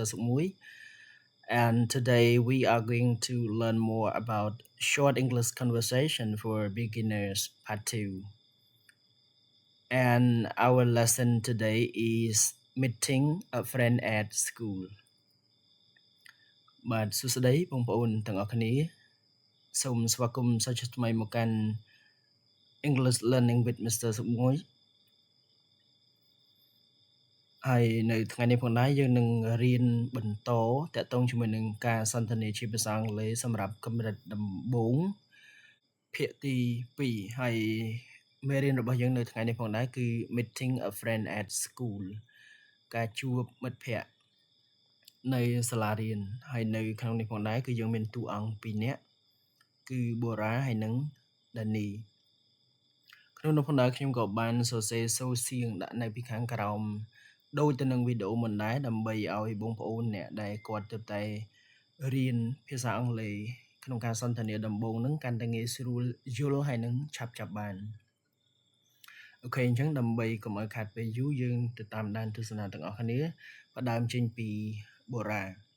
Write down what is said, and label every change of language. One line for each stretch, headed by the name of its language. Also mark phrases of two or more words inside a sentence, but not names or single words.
English: Sukmui. And today we are going to learn more about short English conversation for beginners, part 2. And our lesson today is meeting a friend at school.
Khmer: បាទសួស្តីបងប្អូនទាំងអស់គ្នាសូមស្វាគមន៍សាជាថ្មីមកកាន់ English Learning with Mr. Sukmui ហើយនៅថ្ងៃនេះផងដែរយើងនឹងរៀនបន្តតាក់ទងជាមួយនឹងការសន្ទនាជាភាសាអង់គ្លេសសម្រាប់កម្រិតដំបូងភាគទី2ហើយមេរៀនរបស់យើងនៅថ្ងៃនេះផងដែរគឺ
English: meeting a friend at school
Khmer: ការជួបមិត្តភ័ក្តិនៅសាលារៀនហើយនៅក្នុងនេះផងដែរគឺយើងមានតួអង្គ2នាក់គឺបូរ៉ាហើយនិង ដានីក្នុងនោះផងដែរខ្ញុំក៏បានសរសេរសូរសៀងដាក់នៅពីខាងក្រោមដូចទៅនឹងវីដេអូមុនដែរដើម្បីឲ្យបងប្អូនអ្នកដែលគាត់ទើបតែរៀនភាសាអង់គ្លេសក្នុងការសន្ទនាដំបូងហ្នឹងកាន់តែងាយស្រួលយល់ហើយនឹងឆាប់ចាប់បានអូខេអញ្ចឹងដើម្បីកុំឲ្យខាតពេលយូរយើងទៅតាមដានទស្សនាទាំងអស់គ្នាផ្ដើមចេញពីបូរ៉ា